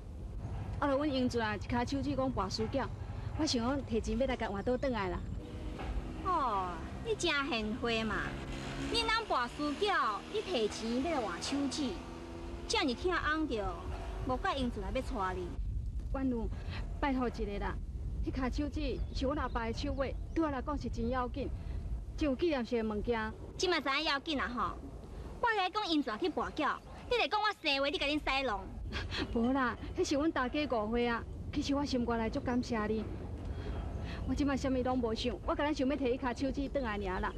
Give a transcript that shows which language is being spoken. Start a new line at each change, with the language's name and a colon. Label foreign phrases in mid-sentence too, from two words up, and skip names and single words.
Min Nan Chinese: 啊，就阮英俊啊，一骹手指讲跋输缴，我想讲摕钱要来甲换倒转来啦。哦，你真贤惠嘛！恁人跋输缴，你摕钱要来换手指，这样疼翁着，无甲英俊来要娶你。婉如，拜托一个啦，迄骹手指是阮阿爸的手尾，对我来讲是真要紧，真有纪念性的物件。即嘛知影要紧啊吼！我来讲英俊去跋缴，你来讲我生话，你甲恁使弄。无啦，迄是阮大家误会啊。其实我心肝内足感谢你，我即摆啥物拢无想，我敢若想要摕迄骹手指转来尔啦。